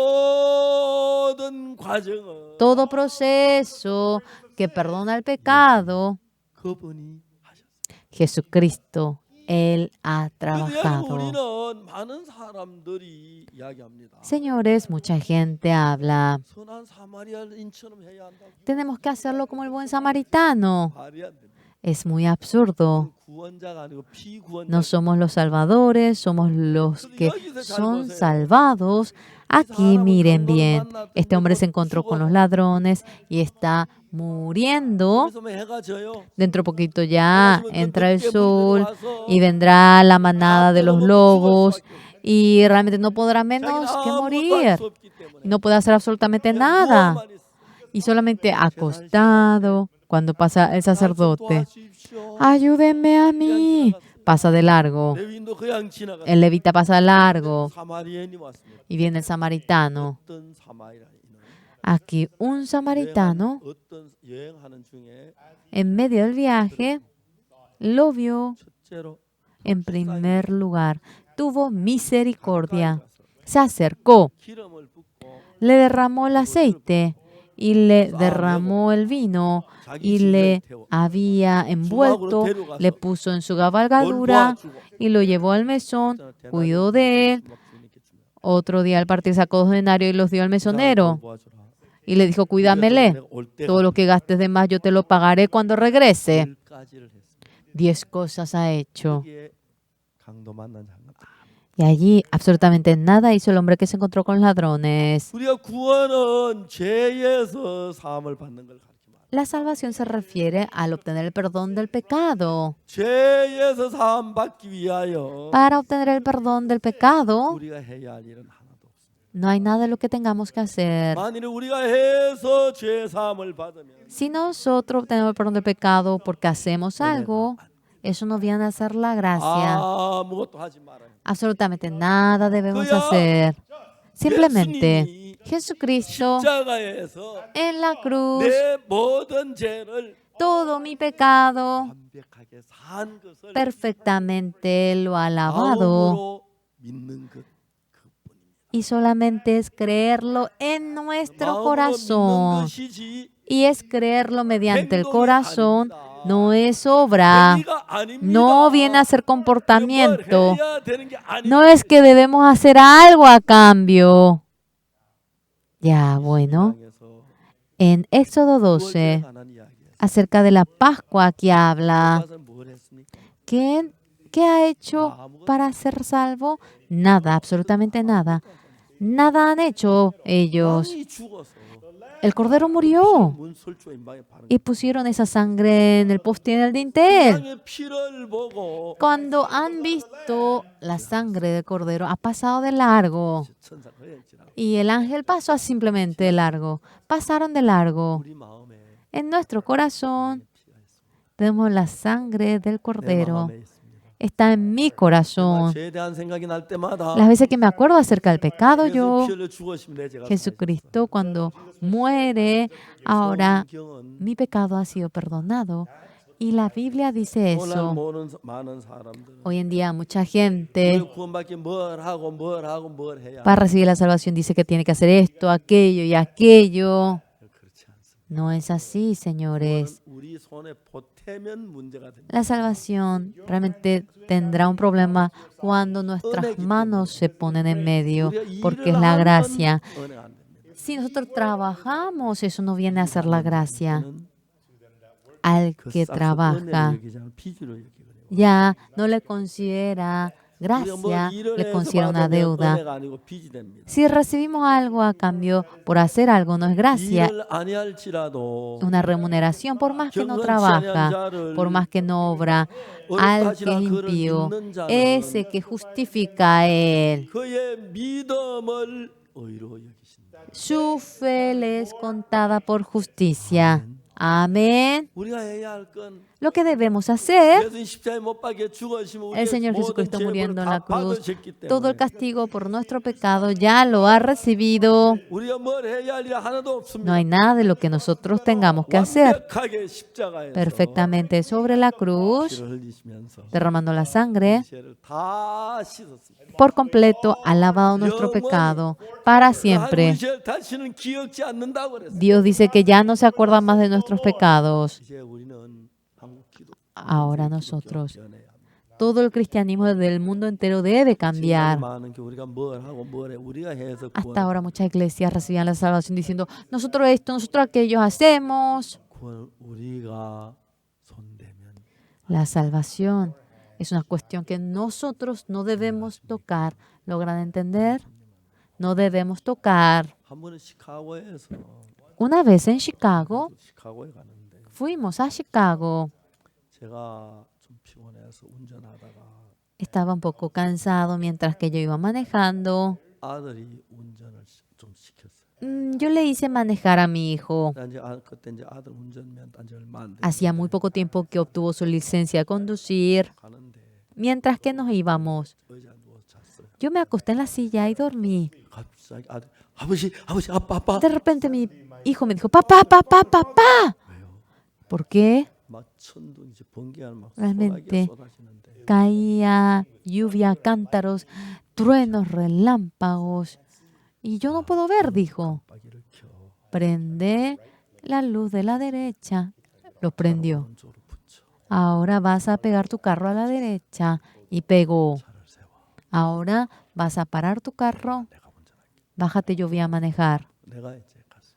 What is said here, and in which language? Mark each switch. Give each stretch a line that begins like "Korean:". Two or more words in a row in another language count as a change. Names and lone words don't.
Korean: 모든 과정은
Spanish: Todo proceso que perdona el pecado,
Korean: 그분이 하셨어요.
Spanish: Jesucristo, Él ha
Korean: 그래서
Spanish: trabajado.
Korean: 우리는 많은 사람들이 이야기합니다.
Spanish: Señores, mucha gente habla.
Korean: 선한 사마리아인처럼 해야 한다고.
Spanish: Tenemos que hacerlo como el buen samaritano.
Korean: 말이 안 됩니다.
Spanish: Es muy absurdo.
Korean: 구원자가 아니고 피구원자.
Spanish: No somos los salvadores, somos los que son salvados. Aquí miren bien, este hombre se encontró con los ladrones y está muriendo.
Korean: 그래서 해가 져요.
Spanish: Dentro poquito ya entra el sol y vendrá la manada de los lobos y realmente no podrá menos que morir. No puede hacer absolutamente nada. Y solamente acostado, cuando pasa el sacerdote, ayúdenme a mí, pasa de largo.
Korean: 레위인도 그냥 지나가.
Spanish: El levita pasa de largo
Korean: 사마리아인이 왔습니다.
Spanish: y viene el samaritano.
Korean: 어떤 사마리아인은
Spanish: Aquí un samaritano
Korean: 어떤 여행하는 중에
Spanish: en medio del viaje lo vio.
Korean: 첫째로
Spanish: En primer lugar, tuvo misericordia. Se acercó,
Korean: 기름을 붓고
Spanish: le derramó el aceite y le derramó el vino y le había envuelto, le puso en su cabalgadura y lo llevó al mesón, cuidó de él. Otro día al partir sacó 2 denarios y los dio al mesonero y le dijo, cuídamele, todo lo que gastes de más yo te lo pagaré cuando regrese. 10 cosas ha hecho.
Korean: 강도 만난 장면.
Spanish: Y allí absolutamente nada hizo el hombre que se encontró con los ladrones.
Korean: 우리가 구원은 죄에서 사함을 받는 걸 가르칩니다.
Spanish: La salvación se refiere al obtener el perdón del pecado.
Korean: 죄에서 사함 받기 위하여
Spanish: Para obtener el perdón del pecado,
Korean: 우리가 해야 할 일은 하나도 없습니다.
Spanish: no hay nada de lo que tengamos que hacer.
Korean: 만일 우리가 해서 죄 사함을 받으면
Spanish: Si nosotros obtenemos el perdón del pecado porque hacemos algo, eso nos viene a hacer la gracia.
Korean: 아무것도 하지 말아요.
Spanish: Absolutamente nada debemos hacer. Simplemente Jesucristo
Korean: 십자가에서
Spanish: en la cruz,
Korean: 내 모든 죄를
Spanish: todo mi pecado
Korean: 완벽하게 산 것을
Spanish: perfectamente lo ha lavado.
Korean: 마음으로 믿는 것 그뿐입니다.
Spanish: Y solamente es creerlo en nuestro
Korean: 마음으로
Spanish: corazón.
Korean: 믿는 것이지
Spanish: Y es creerlo mediante el corazón, no es obra,
Korean: 행위가 아닙니다.
Spanish: no viene a ser comportamiento,
Korean: 뭘 해야 되는 게 아닙니다.
Spanish: no es que debemos hacer algo a cambio. Ya, bueno,
Korean: 세상에서
Spanish: en Éxodo
Korean: 구원에
Spanish: 12,
Korean: 관한 이야기예요.
Spanish: acerca de la Pascua, aquí habla, 그것은 뭘 했습니까? ¿qué ha hecho para ser salvo? Nada, absolutamente nada. Nada han hecho ellos.
Korean: 왕이 죽어서
Spanish: El cordero murió
Korean: 문설주 임방에 바른
Spanish: y pusieron esa sangre en el poste y en el dintel.
Korean: 양의 피를 보고
Spanish: Cuando han visto la sangre del cordero, ha pasado de largo.
Korean: 천사가 지나가
Spanish: Y el ángel pasó simplemente de largo. Pasaron de largo.
Korean: 우리 마음에
Spanish: En nuestro corazón
Korean: 피가 있습니다.
Spanish: tenemos la sangre del
Korean: 내
Spanish: cordero.
Korean: 마음에 있습니다.
Spanish: Está en mi corazón.
Korean: 죄에 대한 생각이 날 때마다
Spanish: Las veces que me acuerdo acerca del pecado,
Korean: 예수
Spanish: yo,
Korean: 피 흘려 죽으시면 내 죄가
Spanish: Jesucristo, cuando muere, ahora
Korean: 성경은
Spanish: mi pecado ha sido perdonado. Y la Biblia dice
Korean: 오늘
Spanish: eso.
Korean: 모르는 많은 사람들은
Spanish: Hoy en día mucha gente
Korean: 우리 구원받기 뭘 하고 뭘 해야
Spanish: para recibir la salvación dice que tiene que hacer esto, aquello y aquello.
Korean: 그렇지 않습니다.
Spanish: No es así, señores.
Korean: 우리 손에 보태면 문제가 됩니다.
Spanish: La salvación realmente tendrá un problema cuando nuestras manos se ponen en medio, porque es la gracia.
Korean: 은혜가 안 됩니다.
Spanish: Si nosotros trabajamos, eso no viene a ser la gracia. Al que trabaja,
Korean: 비주로 얘기해요.
Spanish: ya no le considera gracia, le considera una deuda.
Korean: 은혜가 아니고 빚이 됩니다.
Spanish: Si recibimos algo a cambio por hacer algo, no es gracia,
Korean: 일을 아니할지라도
Spanish: una remuneración, por más que no trabaja, por más que no obra, al que es impío, ese que justifica a él.
Korean: 그의 믿음을 의로 여기신다.
Spanish: Su fe le es contada por justicia. Amén.
Korean: 우리가 해야 할 건
Spanish: Lo que debemos hacer,
Korean: 예수님 십자가에 못 박혀 죽으시면
Spanish: el
Korean: 우리의
Spanish: Señor
Korean: 모든
Spanish: Jesucristo
Korean: 죄를
Spanish: muriendo en
Korean: 다
Spanish: la cruz,
Korean: 받으셨기
Spanish: todo el
Korean: 때문에
Spanish: castigo por nuestro pecado ya lo ha recibido.
Korean: 우리가 뭘 해야 할 일 하나도 없습니다.
Spanish: No hay nada de lo que nosotros tengamos que hacer.
Korean: 완벽하게 십자가에서
Spanish: Perfectamente sobre la cruz,
Korean: 피를 흘리시면서
Spanish: derramando la sangre,
Korean: 죄를 다 씻었습니다.
Spanish: por completo ha lavado nuestro pecado para siempre.
Korean: 우리 죄를 다시는 기억지 않는다고 그랬어요.
Spanish: Dios dice que ya no se acuerda más de nuestros pecados.
Korean: 이제 우리는 한국 기독
Spanish: Ahora nosotros Todo el cristianismo del mundo entero debe
Korean: 지금까지
Spanish: cambiar.
Korean: 많은 교회가 뭘 하고 뭘 해. 우리가 해서
Spanish: Hasta ahora muchas iglesias recibían la salvación diciendo, nosotros esto, nosotros aquello hacemos.
Korean: 구원 우리가 손대면
Spanish: La salvación es una cuestión que nosotros no debemos tocar. ¿Logran entender? No debemos tocar.
Korean: 한 번은 시카고에서
Spanish: Una vez en Chicago,
Korean: 시카고에 가는데
Spanish: fuimos a Chicago.
Korean: 제가 좀 피곤해서 운전하다가
Spanish: Estaba un poco cansado mientras que yo iba manejando.
Korean: 아들이 운전을 좀 시켰어요.
Spanish: Yo le hice manejar a mi hijo.
Korean: 나 이제 그때 이제 아들 운전면 딴지 얼마 안 돼.
Spanish: Hacía muy poco tiempo que obtuvo su licencia de conducir.
Korean: 가는데
Spanish: Mientras que nos íbamos,
Korean: 의자 누워서 잤어요.
Spanish: yo me acosté en la silla y dormí.
Korean: 갑자기 아버지 아빠
Spanish: De repente mi hijo me dijo, papá, papá, papá.
Korean: 왜요?
Spanish: ¿Por qué?
Korean: 막 천둥 이제 번개가 막
Spanish: Realmente
Korean: 쏟아지는데
Spanish: caía lluvia, cántaros, truenos, relámpagos. Y yo no puedo ver, dijo.
Korean: 깜빡이를 켜
Spanish: Prende la luz de la derecha. Lo prendió.
Korean: 오른쪽으로 붙여
Spanish: Ahora vas a pegar tu carro a la derecha. Y pegó.
Korean: 차를 세워.
Spanish: Ahora vas a parar tu carro.
Korean: 내가 운전할게.
Spanish: Bájate, yo voy a manejar.
Korean: 내가 이제 갔어요.